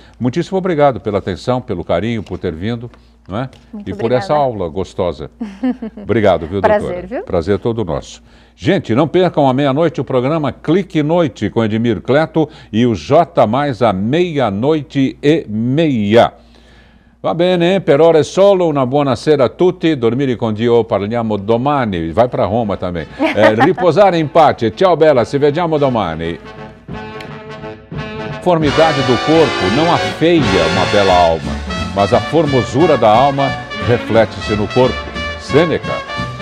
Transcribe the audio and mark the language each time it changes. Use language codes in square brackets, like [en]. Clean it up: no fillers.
[pt] Muitíssimo obrigado pela atenção, pelo carinho, por ter vindo. Não é? Muito e obrigada. Por essa aula gostosa. Obrigado, viu, doutora? Prazer, viu? Prazer todo nosso. Gente, não percam à meia-noite o programa Clique Noite com Edmir Cleto e o J Mais à meia-noite e meia. [it] Va bene, per ora è solo, una buona sera a tutti, dormire con Dio, parliamo domani, [pt] vai para Roma também. [it] Riposare in pace, ciao bella, ci vediamo domani. [pt] A formidade do corpo não afeia uma bela alma, mas a formosura da alma reflete-se no corpo. Sêneca.